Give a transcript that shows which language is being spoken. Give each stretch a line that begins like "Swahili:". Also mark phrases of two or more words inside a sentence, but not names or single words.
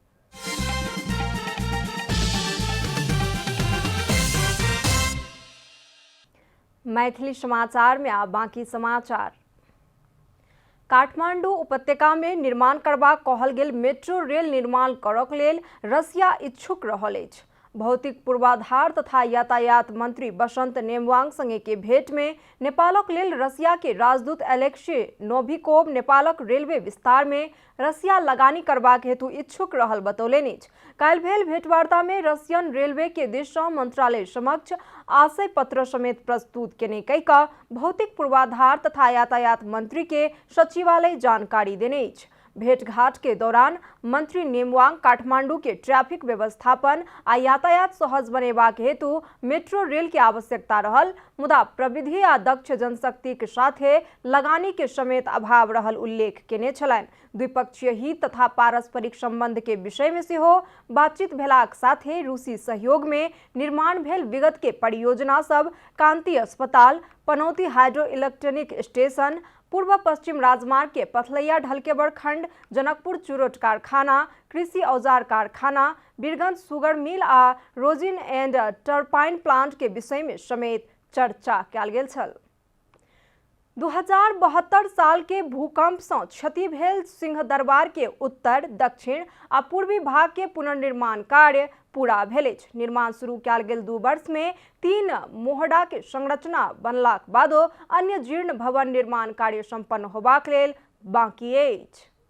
Maithili: मैथिली समाचार में आ बाकी समाचार। काठमांडू उपत्यका में निर्माण करबा कहल गेल मेट्रो रेल निर्माण करक लेल रसिया इच्छुक रहल अछि। भौतिक पूर्वाधार तथा यातायात मंत्री बसंत नेमवांग संगे के भेंट में नेपालक लेल रसिया के राजदूत एलेक्सी नोविकोव नेपालक रेलवे विस्तार में रसिया लगानी करबाक हेतु इच्छुक रहल बतौलनि। काल्हि भेल भेंटवार्ता में रसियन रेलवे के दिस सँ मंत्रालय समक्ष आशय पत्र समेत प्रस्तुत केने कहि कऽ भौतिक पूर्वाधार तथा यातायात मंत्री के सचिवालय जानकारी देने अछि। भेंटघाट के दौरान मंत्री नेमवांग काठमांडू के ट्रैफिक व्यवस्थापन आ यातायात सहज बनेबाक हेतु मेट्रो रेल के आवश्यकता रहल, मुदा प्रविधि आ दक्ष जनशक्ति के साथे लगानी के समेत अभाव रहल उल्लेख केने छलनि। द्विपक्षीय हित तथा पारस्परिक संबंध के विषय में सेहो बातचीत भेलाक साथे रूसी सहयोग में निर्माण भेल विगत के परियोजना सब कांति अस्पताल, पनौती हाइड्रो इलेक्ट्रॉनिक स्टेशन, पूर्व पश्चिम राजमार्ग के पथलैया ढलकेबर खंड, जनकपुर चुरोट कारखाना, कृषि औजार कारखाना, बीरगंज सुगर मिल आ रोजिन एंड टर्बाइन प्लांट के विषय में समेत चर्चा कयल गेल छल। 2072 साल के भूकंप से क्षति भेल सिंहदरबार के उत्तर, दक्षिण आ पूर्वी भाग के पुनर्निर्माण कार्य पूरा भेल अछि। निर्माण शुरू कयल गेल 2 वर्ष में 3 मोहडा के संरचना बनलाक बादो अन्य जीर्ण भवन निर्माण कार्य संपन्न होबाक लेल बाकी अछि।